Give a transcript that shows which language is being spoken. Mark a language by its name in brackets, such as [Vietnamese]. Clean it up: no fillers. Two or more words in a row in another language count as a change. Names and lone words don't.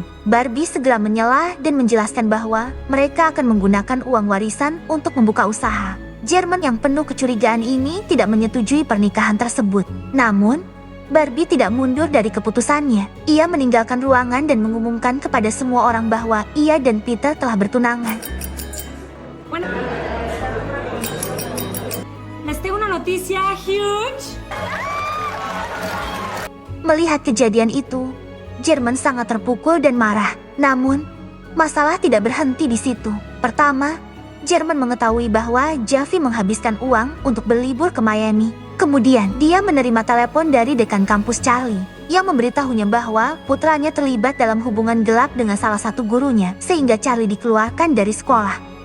[Indonesian] Barbie segera menyalah dan menjelaskan bahwa mereka akan menggunakan uang warisan untuk membuka usaha. German yang penuh kecurigaan ini tidak menyetujui pernikahan tersebut. Namun, Barbie tidak mundur dari keputusannya. Ia meninggalkan ruangan dan mengumumkan kepada semua orang bahwa ia dan Peter telah bertunangan. [Spanish] Les tengo una noticia huge. [Indonesian] Melihat kejadian itu, German sangat terpukul dan marah. Namun, masalah tidak berhenti di situ. Pertama, German mengetahui bahwa Javi menghabiskan uang untuk berlibur ke Miami. Kemudian, dia menerima telepon dari dekan kampus Charlie yang memberitahunya bahwa putranya terlibat dalam hubungan gelap dengan salah satu gurunya, sehingga Charlie dikeluarkan dari sekolah.